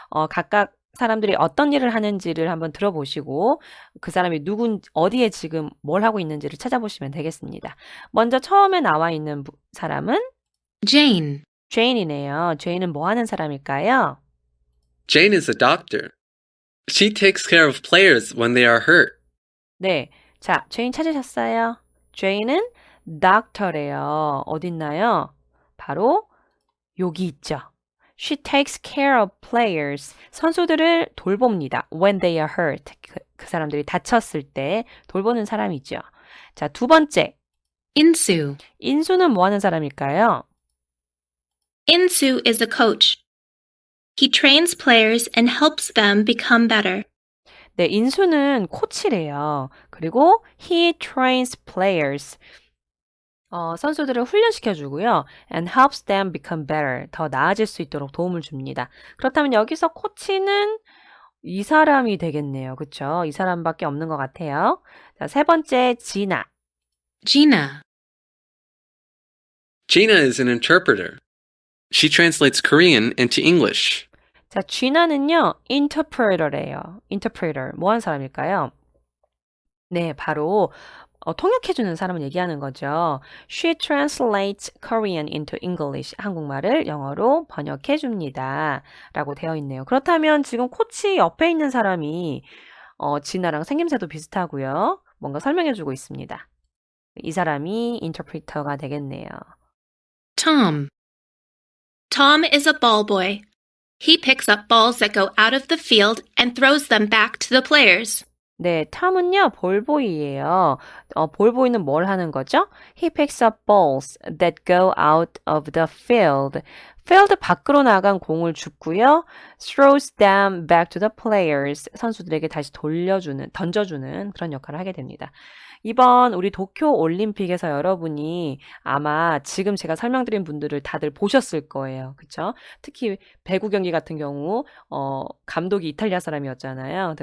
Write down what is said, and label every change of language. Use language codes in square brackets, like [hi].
[ko] 각각 사람들이 어떤 일을 하는지를 한번 들어보시고 그 사람이 어디에 지금 뭘 하고 있는지를 찾아보시면 되겠습니다. 먼저 처음에 나와 있는 사람은 [en] Jane. [ko] 제인이네요. 제인은 뭐 하는 사람일까요? [en] Jane is a doctor. She takes care of players when they are hurt. [ko] 네, 자, 제인 찾으셨어요? 제인은 doctor래요. 어딨나요? 바로 여기 있죠. [en] She takes care of players. [ko] 선수들을 돌봅니다. [en] When they are hurt. [ko] 그 사람들이 다쳤을 때 돌보는 사람이죠. 자, 두 번째. [en] Insu. [ko] 인수는 뭐 하는 사람일까요? [en] Insu is a coach. He trains players and helps them become better. [ko] 네, 인수는 코치래요. 그리고 [en] he trains players. [ko] 선수들을 훈련시켜주고요. [en] and helps them become better. [ko] 더 나아질 수 있도록 도움을 줍니다. 그렇다면 여기서 코치는 이 사람이 되겠네요. 그쵸? 이 사람밖에 없는 것 같아요. 자, 세 번째, 지나. [en] Gina. Gina is an interpreter. She translates Korean into English. [ko] 자, 쥐나는요, interpreter래요. interpreter. 뭐 하는 사람일까요? 네, 바로 통역해주는 사람을 얘기하는 거죠. [en] She translates Korean into English. [ko] 한국말을 영어로 번역해줍니다. 라고 되어 있네요. 그렇다면 지금 코치 옆에 있는 사람이 진아랑 생김새도 비슷하고요. 뭔가 설명해주고 있습니다. 이 사람이 인터프리터가 되겠네요. [en] Tom. Tom is a ball boy. He picks up balls that go out of the field and throws them back to the players. [ko] 네, 탐은요, 볼보이예요. 볼보이는 뭘 하는 거죠? [en] He picks up balls that go out of the field. [ko] field 밖으로 나간 공을 줍고요. [en] throws them back to the players. [ko] 선수들에게 다시 던져주는 그런 역할을 하게 됩니다. 이번 우리 도쿄 올림픽에서 여러분이 아마 지금 제가 설명드린 분들을 다들 보셨을 거예요. 그쵸? 특히 배구 경기 같은 경우, 감독이 이탈리아 사람이었잖아요.